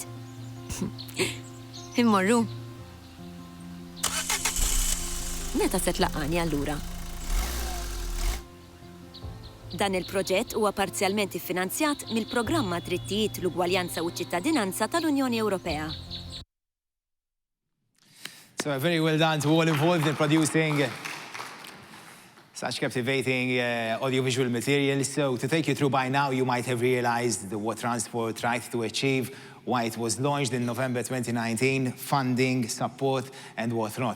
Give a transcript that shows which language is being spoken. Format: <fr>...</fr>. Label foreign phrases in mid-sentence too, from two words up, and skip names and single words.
<mt>Immorru. Meta se tlaqani allura? Dan il-proġett huwa parzjalment iffinanzjat mill-Programma Drittijiet l-Ugwaljanza u ċ-Ċittadinanza tal-Unjoni Ewropea.</mt> <en>So very well done to all involved in producing such captivating audiovisual material. So to take you through by now, you might have realized what Transport tried to achieve, why it was launched in November 2019, funding, support, and whatnot.</en>